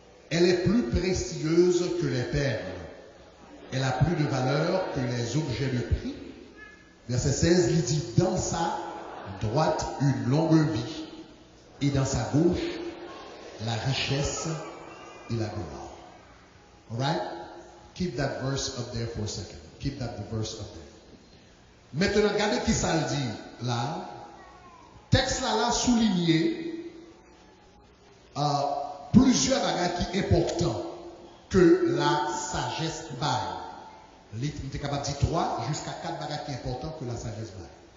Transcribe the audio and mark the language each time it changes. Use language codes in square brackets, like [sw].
[fr] Elle est plus précieuse que les perles. Elle a plus de valeur que les objets de prix. Verset 16, il dit, dans sa droite une longue vie et dans sa gauche la richesse et la gloire. [en] Alright? Keep that verse up there for a second. Keep that verse up there. [fr] Maintenant, regardez qui ça le dit là. Texte là souligné plusieurs bagages qui sont importants que la sagesse baille. Il est capable de dire 3 jusqu'à 4 bagages qui sont importants que la sagesse baille.